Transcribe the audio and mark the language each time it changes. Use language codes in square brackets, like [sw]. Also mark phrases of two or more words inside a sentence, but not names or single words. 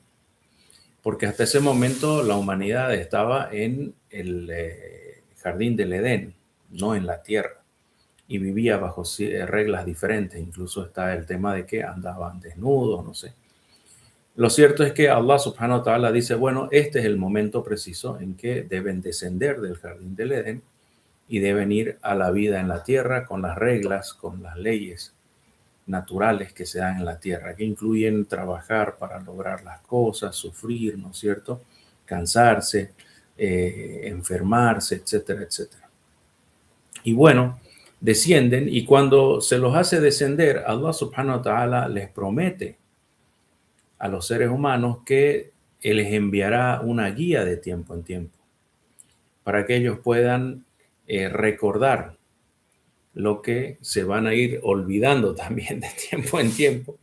[es] Porque hasta ese momento la humanidad estaba en el jardín del Edén, no en la tierra, y vivía bajo reglas diferentes. Incluso está el tema de que andaban desnudos, no sé. Lo cierto es que [ar] الله سبحانه وتعالى [es] dice, bueno, este es el momento preciso en que deben descender del jardín del Edén y deben ir a la vida en la tierra con las reglas, con las leyes naturales que se dan en la tierra, que incluyen trabajar para lograr las cosas, sufrir, ¿no es cierto?, cansarse, enfermarse, etcétera, etcétera. Y bueno, descienden y cuando se los hace descender, [ar] الله سبحانه وتعالى [es] les promete a los seres humanos que Él les enviará una guía de tiempo en tiempo para que ellos puedan recordar lo que se van a ir olvidando también de tiempo en tiempo.